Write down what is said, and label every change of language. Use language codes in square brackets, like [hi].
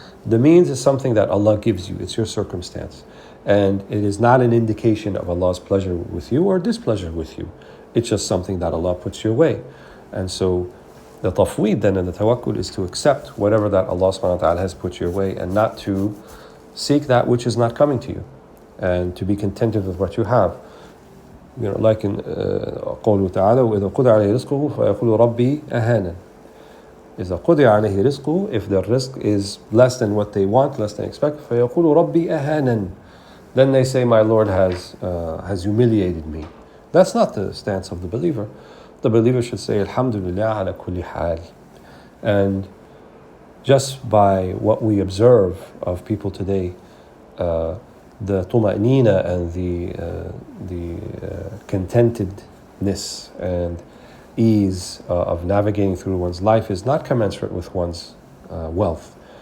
[en] The means is something that Allah gives you. It's your circumstance. And it is not an indication of Allah's pleasure with you or displeasure with you. It's just something that Allah puts your way. And so the tafweed then and the tawakkul is to accept whatever that Allah subhanahu wa ta'ala has put your way and not to seek that which is not coming to you, and to be contented with what you have. [ar] Like in قوله تعالى وإذا قضي عليه رزقه فيقول ربي أهانا. [en] إذا قضي عليه رزقه, if their rizq is less than what they want, less than expect, فيقول ربي أهانا. Then they say, my Lord has humiliated me. That's not the stance of the believer. The believer should say, Alhamdulillah ala kulli hal. And just by what we observe of people today, the tuma'nina and the contentedness and ease of navigating through one's life is not commensurate with one's wealth.